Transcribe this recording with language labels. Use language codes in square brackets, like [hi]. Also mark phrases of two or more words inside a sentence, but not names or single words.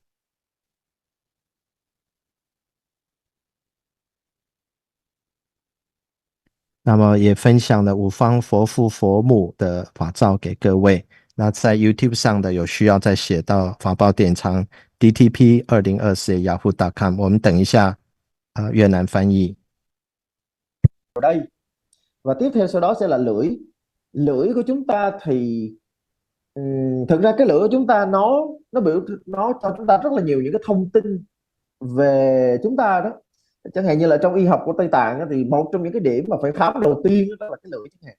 [zh] 那么也分享了五方佛父佛母的法照给各位。那在 YouTube 上的有需要再写到法宝典藏 DTP2024@yahoo.com， 我们等一下越南翻译。 [vi] Ở đây và tiếp theo sau đó sẽ là lưỡi. Lưỡi của chúng ta thì thực ra cái lưỡi của chúng ta nó cho chúng ta rất là nhiều những cái thông tin về chúng ta đó. Chẳng hạn như là trong y học của Tây Tạng đó, thì một trong những cái điểm mà phải khám đầu tiên đó là cái lưỡi chẳng hạn.